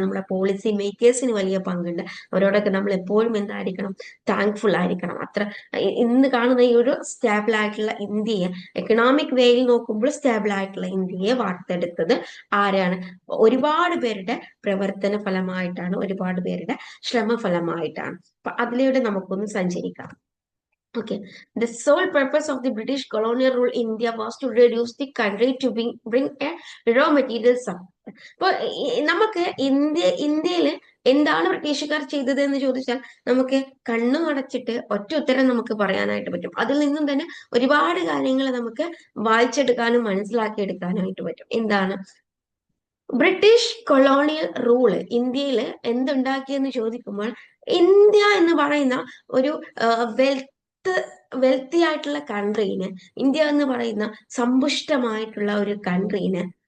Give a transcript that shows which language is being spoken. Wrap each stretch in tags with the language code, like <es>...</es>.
<ml>നമ്മുടെ പോളിസി മേക്കേഴ്സിന് വലിയ പങ്കുണ്ട്. അവരോടൊക്കെ നമ്മൾ എപ്പോഴും എന്തായിരിക്കണം, താങ്ക്ഫുൾ ആയിരിക്കണം. അത്ര ഇന്ന് കാണുന്ന ഈ ഒരു സ്റ്റേബിൾ ആയിട്ടുള്ള ഇന്ത്യയെ, എക്കണോമിക് വേയിൽ നോക്കുമ്പോൾ സ്റ്റേബിൾ ആയിട്ടുള്ള ഇന്ത്യയെ വാർത്തെടുത്തത് ആരാണ്? ഒരുപാട് പേരുടെ പ്രവർത്തന ഫലമായിട്ടാണ്, ഒരുപാട് പേരുടെ ശ്രമഫലമായിട്ടാണ്. അപ്പൊ അതിലൂടെ നമുക്കൊന്ന് സഞ്ചരിക്കാം.</ml> <en>Okay, the sole purpose of the British colonial rule in India was to reduce the country to bring a raw material supply.</en> <ml>അപ്പൊ നമുക്ക് ഇന്ത്യയിൽ എന്താണ് ബ്രിട്ടീഷുകാർ ചെയ്തത് എന്ന് ചോദിച്ചാൽ നമുക്ക് കണ്ണു അടച്ചിട്ട് ഒറ്റ ഉത്തരം നമുക്ക് പറയാനായിട്ട് പറ്റും. അതിൽ നിന്നും തന്നെ ഒരുപാട് കാര്യങ്ങൾ നമുക്ക് വായിച്ചെടുക്കാനും മനസ്സിലാക്കിയെടുക്കാനായിട്ട് പറ്റും. എന്താണ് ബ്രിട്ടീഷ് കൊളോണിയൽ റൂള് ഇന്ത്യയിൽ എന്തുണ്ടാക്കിയെന്ന് ചോദിക്കുമ്പോൾ, ഇന്ത്യ എന്ന് പറയുന്ന ഒരു വെൽത്തി ആയിട്ടുള്ള കൺട്രീന്, ഇന്ത്യ എന്ന് പറയുന്ന സമ്പുഷ്ടമായിട്ടുള്ള ഒരു കൺട്രീന്</ml>